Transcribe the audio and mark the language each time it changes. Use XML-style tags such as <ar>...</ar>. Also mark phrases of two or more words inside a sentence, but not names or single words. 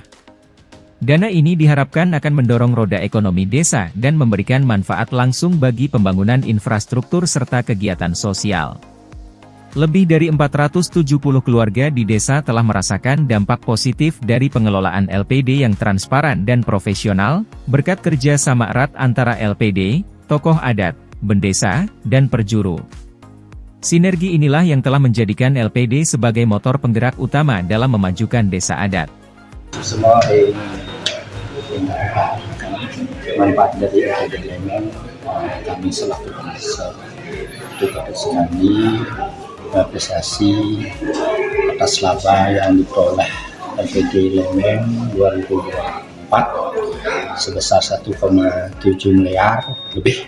<id>Dana ini diharapkan akan mendorong roda ekonomi desa dan memberikan manfaat langsung bagi pembangunan infrastruktur serta kegiatan sosial. Lebih dari 470 keluarga di desa telah merasakan dampak positif dari pengelolaan LPD yang transparan dan profesional, berkat kerja sama erat antara LPD, tokoh adat, bendesa, dan perjuru. Sinergi inilah yang telah menjadikan LPD sebagai motor penggerak utama dalam memajukan desa adat. Semua manfaat dari LPD Lembeng, kami selaku pengurus tugas kami apresiasi atas laba yang diperoleh LPD Lembeng 2024 sebesar 1,7 miliar lebih.</id>